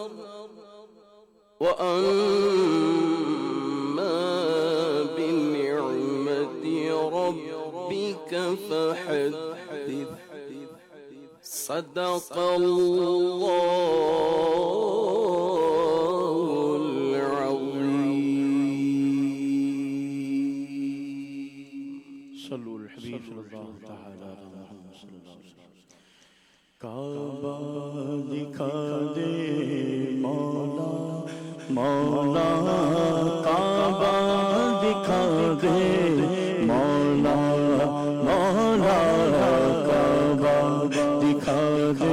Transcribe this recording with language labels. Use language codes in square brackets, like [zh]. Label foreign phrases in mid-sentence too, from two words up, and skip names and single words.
[ar] وأما بنعمة ربك فحدث صدق الله العظيم. صلوا الحبيب صلى الله تعالى على محمد صلى الله عليه وسلم. [ur] کعبہ دکھا دے مولا مولا کعبہ دکھا دے مولا مولا کعبہ دکھا